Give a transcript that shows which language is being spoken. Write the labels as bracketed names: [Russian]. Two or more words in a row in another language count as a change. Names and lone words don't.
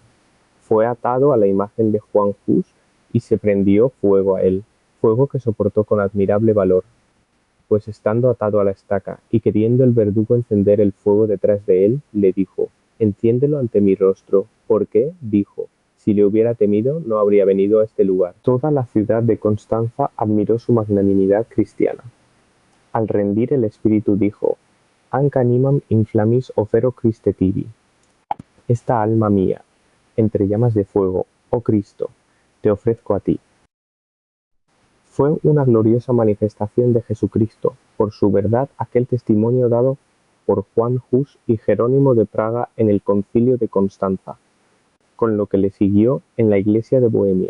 [Spanish] Fue atado a la imagen de Juan Hus y se prendió fuego a él, fuego que soportó con admirable valor, pues estando atado a la estaca y queriendo el verdugo encender el fuego detrás de él, le dijo: Enciéndelo ante mi rostro, porque, dijo, si le hubiera temido, no habría venido a este lugar. Toda la ciudad de Constanza admiró su magnanimidad cristiana. Al rendir el espíritu dijo: [Latin] Anc animam in flammis ofero Christe tibi. [Spanish] Esta alma mía, entre llamas de fuego, oh Cristo, te ofrezco a ti. Fue una gloriosa manifestación de Jesucristo, por su verdad, aquel testimonio dado por Juan Hus y Jerónimo de Praga en el concilio de Constanza, con lo que le siguió en la iglesia de Bohemia.